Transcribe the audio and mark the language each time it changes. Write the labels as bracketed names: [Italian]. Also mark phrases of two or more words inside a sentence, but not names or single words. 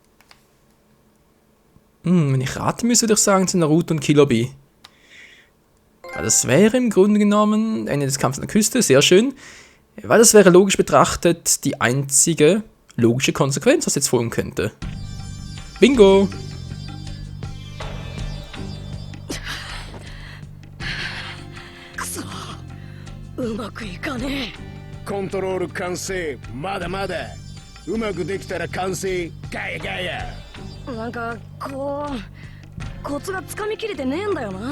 [German] Wenn ich raten müsste, würde ich sagen zu Naruto und Killer Bee. Ja, das wäre im Grunde genommen Ende des Kampfes an der Küste, sehr schön. Weil das wäre logisch betrachtet die einzige logische Konsequenz, was jetzt folgen könnte. Bingo! [Japanese] うまくいかねえ。コントロール完成。まだまだ。うまくできたら完成。ガヤガヤ。なんかこうコツがつかみきれてねえんだよな。